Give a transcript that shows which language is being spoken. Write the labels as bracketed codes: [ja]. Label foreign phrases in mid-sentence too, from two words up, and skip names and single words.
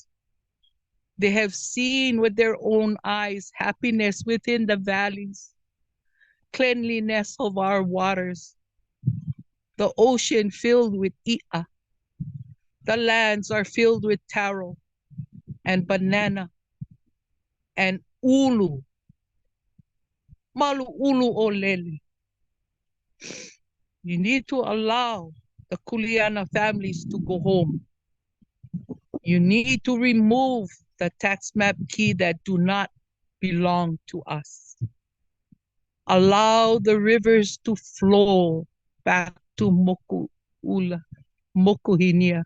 [en] They have seen with their own eyes happiness within the valleys, cleanliness of our waters, the ocean filled with i'a. The lands are filled with taro and banana and ulu. [haw] Malu ulu olele. [en] You need to allow the Kuleana families to go home. You need to remove the tax map key that do not belong to us. Allow the rivers to flow back to Moku'ula, Mokuhinia.